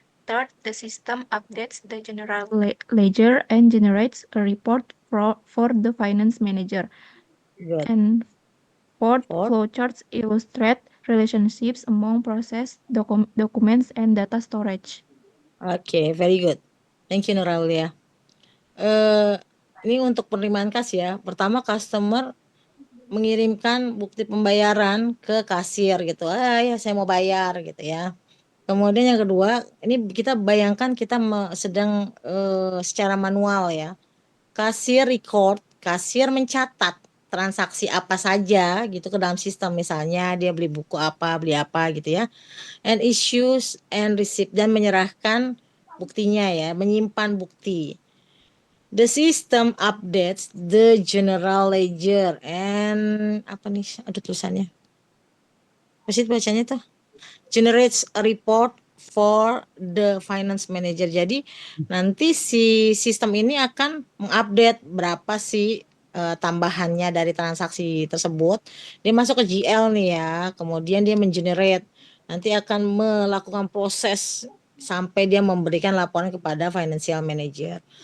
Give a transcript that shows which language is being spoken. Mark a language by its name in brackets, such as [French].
[English] Third, the system updates the general ledger and generates a report for the finance manager. Good. And fourth, flowcharts illustrate relationships among process, documents, and data storage. Oke, very good. Thank you Nur Aulia. [Indonesian] Ini untuk penerimaan kas ya. Pertama, customer mengirimkan bukti pembayaran ke kasir gitu. Ya saya mau bayar gitu ya. Kemudian yang kedua, ini kita bayangkan kita sedang secara manual ya. Kasir record, kasir mencatat transaksi apa saja gitu ke dalam sistem, misalnya dia beli buku apa, beli apa gitu ya. [English] And issues and receipt, [Indonesian] dan menyerahkan buktinya ya, menyimpan bukti. [English] The system updates the general ledger and [Indonesian] apa nih? Aduh tulisannya. Pasti bacanya tuh. [English] Generates a report for the finance manager. [Indonesian] Jadi nanti si sistem ini akan mengupdate berapa sih tambahannya dari transaksi tersebut. Dia masuk ke GL nih ya, kemudian dia mengenerate, nanti akan melakukan proses sampai dia memberikan laporan kepada financial manager.